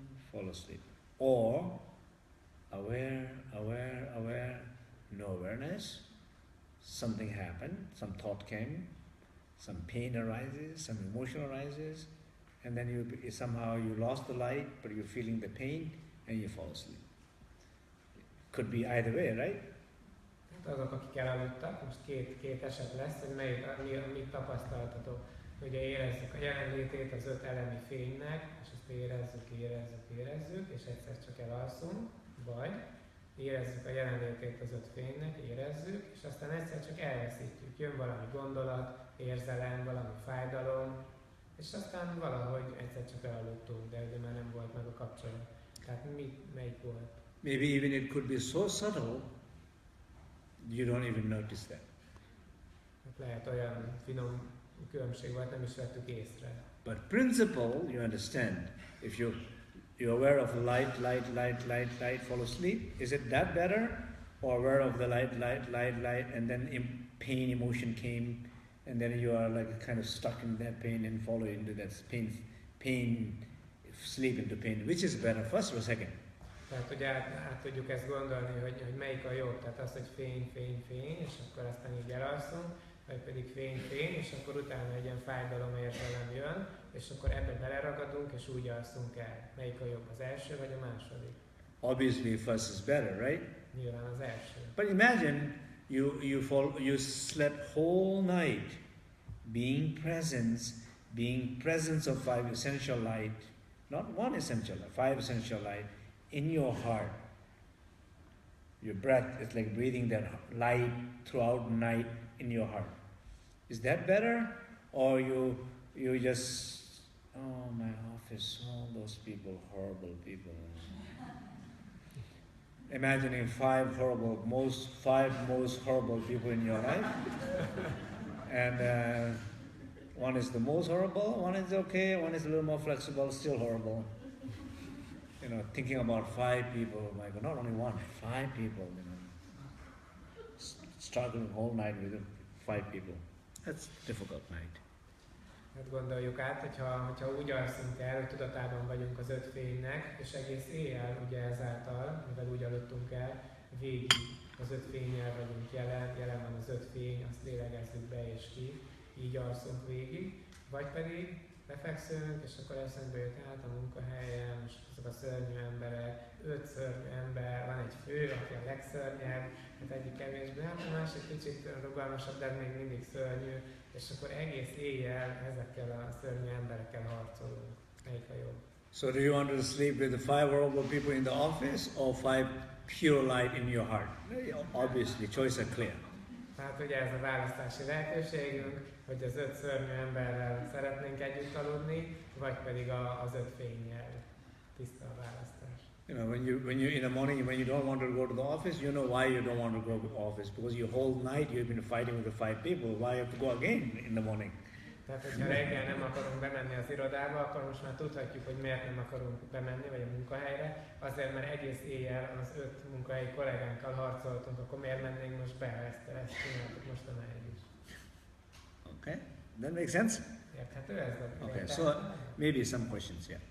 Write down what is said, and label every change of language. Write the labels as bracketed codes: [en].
[en] fall asleep, or aware, no awareness, something happened, some thought came, some pain arises, some emotion arises, and then somehow you lost the light, but you're feeling the pain, and you fall asleep. Could be either way, right? [hu] Azok, akik elaludtak, most két eset lesz, hogy mit tapasztaltatok. Ugye érezzük a jelenlétét az 5 elemi fénynek, és ezt érezzük, és egyszer csak elalszunk, vagy érezzük a jelenlétét az öt fénynek, érezzük, és aztán egyszer csak elveszítjük. Jön valami gondolat, érzelem, valami fájdalom, és aztán valahogy egyszer csak elaludtunk, de ugye már nem volt meg a kapcsolat. Tehát melyik volt? [en] Maybe even it could be so subtle, you don't even notice that. [hu] Lehet olyan finom különbség volt, nem is vettük észre. [en] But principle, you understand. If you're aware of light, fall asleep, is it that better? Or aware of the light, and then pain, emotion came, and then you are like kind of stuck in that pain and follow into that pain, sleep into pain. Which is better, first or second? [hu] Tehát, hogy át tudjuk ezt gondolni, hogy melyik a jobb. Tehát az, hogy fény, és akkor aztán így elalszunk, vagy pedig fény, és akkor utána egy ilyen fájdalom érzelem jön, és akkor ebbe beleragadunk, és úgy alszunk el. Melyik a jobb, az első vagy a második? [en] Obviously, first is better, right? [hu] Nyilván az első. [en] But imagine you slept whole night, being presence of five essential light, not one essential light, five essential light in your heart. Your breath is like breathing that light throughout the night in your heart. Is that better? Or you just, oh, my office, all those people, horrible people. Imagining five most horrible people in your life. And one is the most horrible, one is okay, one is a little more flexible, still horrible. You know, thinking about five people, my God, not only one, five people, you know, struggling whole night with five people. That's a difficult night. [hu] Hát gondoljuk át, hogyha úgy alszunk el, hogy tudatában vagyunk az öt fénynek, és egész éjjel ugye ezáltal, mivel úgy aludtunk el, végig az öt fényjel vagyunk jelen van az öt fény, azt lélegezzük be és ki, így alszunk végig, vagy pedig lefekszünk, és akkor eszünkbe jött át a munkahelyen, és azok a szörnyű emberek, 5 szörnyű ember, van egy fő, aki a legszörnyebb, hát egyik kevésbé, hát a másik kicsit rugalmasabb, de még mindig szörnyű, és akkor egész éjjel ezekkel a szörnyű emberekkel harcolunk. Melyik a jobb? [en] So do you want to sleep with the five horrible people in the office or five pure light in your heart? Obviously, choice are clear. [hu] Tehát ugye ez a választási lehetőségünk, hogy az 5 szörnyű emberrel szeretnénk együtt aludni, vagy pedig az 5 fénnyel. Tiszta a választás. [en] You know, when you in the morning, when you don't want to go to the office, you know why you don't want to go to the office, because your whole night you've been fighting with the five people. Why you have to go again in the morning? [hu] Tehát, hogyha reggel nem akarunk bemenni az irodába, akkor most már tudhatjuk, hogy miért nem akarunk bemenni, vagy a munkahelyre. Azért, mert egész éjjel az 5 munkahelyi kollégánkkal harcoltunk, akkor miért mennénk most be, ezt csináltuk mostanáig is. [en] Okay, that makes sense? [hu] Érthető ez? [en] Okay, so maybe some questions, yeah.